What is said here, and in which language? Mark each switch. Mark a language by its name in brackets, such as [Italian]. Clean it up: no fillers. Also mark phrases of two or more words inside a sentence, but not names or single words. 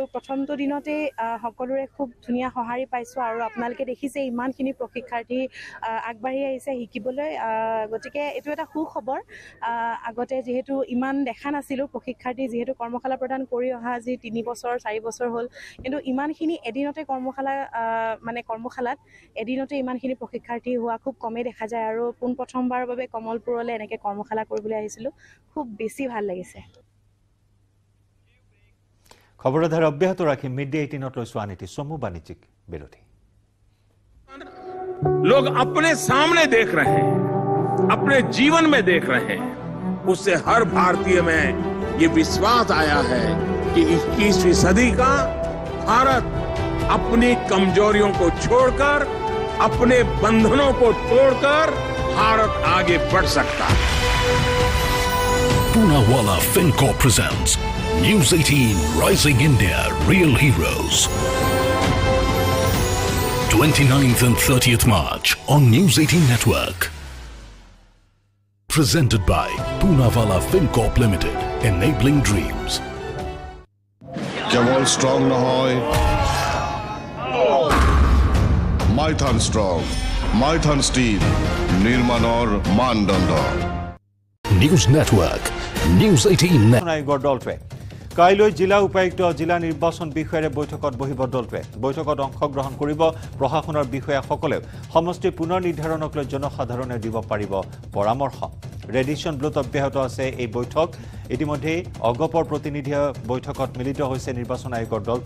[Assamese] প্ৰথমটো দিনতে সকলোৰে খুব ধুনীয়া সঁহাৰি পাইছোঁ আৰু আপোনালোকে দেখিছে ইমানখিনি প্ৰশিক্ষাৰ্থী আগবাঢ়ি আহিছে শিকিবলৈ গতিকে এইটো এটা সুখবৰ আগতে যিহেতু ইমান দেখা নাছিলোঁ প্ৰশিক্ষাৰ্থী যিহেতু কৰ্মশালা প্ৰদান কৰি অহা আজি 3 বছৰ 4 বছৰ হ'ল কিন্তু ইমানখিনি এদিনতে কৰ্মশালাত এদিনতে ইমানখিনি প্ৰশিক্ষাৰ্থী হোৱা খুব কমেই দেখা যায় আৰু পোনপ্ৰথমবাৰৰ বাবে কমলপুৰলৈ এনেকৈ কৰ্মশালা কৰিবলৈ আহিছিলোঁ খুব বেছি ভাল লাগিছে খবৰধাৰ অব্যাহত ৰাখি মিড ডে 18 লৈ নীতি চমু বাণিজ্যিক বিৰতি [Hindi] लोग अपने सामने देख रहे हैं अपने जीवन में देख रहे हैं उससे हर भारतीय में ये विश्वास आया है कि 21वीं सदी का भारत अपनी कमजोरियों को छोड़कर अपने बंधनों को तोड़कर भारत आगे बढ़ सकता है [English] Poonawalla FinCorp presents News 18 Rising India Real Heroes 29th and 30th March on News 18 Network. Presented by Poonawalla FinCorp Limited, enabling dreams. Kemal strong nahoy. Maithan strong. Maithan steel. Nirmanor Mandanda. News Network. News 18 [Assamese] আয়োগৰ দলটোৱে কাইলৈ জিলা উপায়ুক্ত জিলা নিৰ্বাচন বিষয়াৰে বৈঠকত বহিব দলটোৱে বৈঠকত অংশগ্ৰহণ কৰিব প্ৰশাসনৰ বিষয়াসকলেও সমষ্টি পুনৰ নিৰ্ধাৰণক লৈ জনসাধাৰণে দিব পাৰিব পৰামৰ্শ ৰেডিশ্যন ব্লুত অব্যাহত আছে এই বৈঠক ইতিমধ্যে অগপৰ প্ৰতিনিধিয়ে বৈঠকত মিলিত হৈছে নিৰ্বাচন আয়োগৰ দলটোৰ